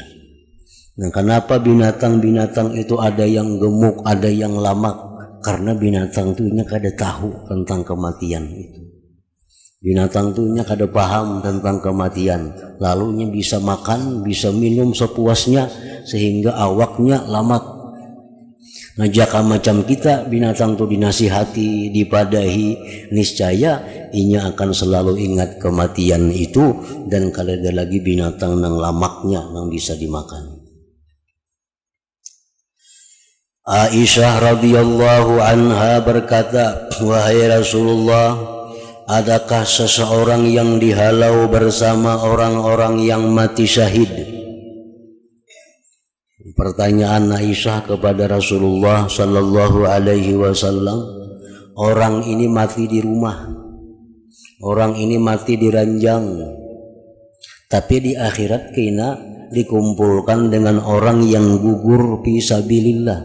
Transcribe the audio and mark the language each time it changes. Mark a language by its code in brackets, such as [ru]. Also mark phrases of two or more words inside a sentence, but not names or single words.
[id] Nah, kenapa binatang-binatang itu ada yang gemuk, ada yang lamak? Karena binatang itu kada tahu tentang kematian itu. Binatang itu kada paham tentang kematian, lalunya bisa makan, bisa minum sepuasnya sehingga [bjn] awaknya lamak. Nah, jaka macam kita binatang tu dinasihati, dipadahi, niscaya inya akan selalu ingat kematian itu, dan kalau ada lagi binatang nang lamaknya nang bisa dimakan. [id] Aisyah [ar] رضي الله عنها [id] berkata, wahai Rasulullah, adakah seseorang yang dihalau bersama orang-orang yang mati syahid? Pertanyaan Aisyah kepada Rasulullah [ar] صلى الله عليه وسلم, [id] orang ini mati di rumah, orang ini mati di ranjang, tapi di akhirat kena dikumpulkan dengan orang yang gugur [ar] في سبيل الله.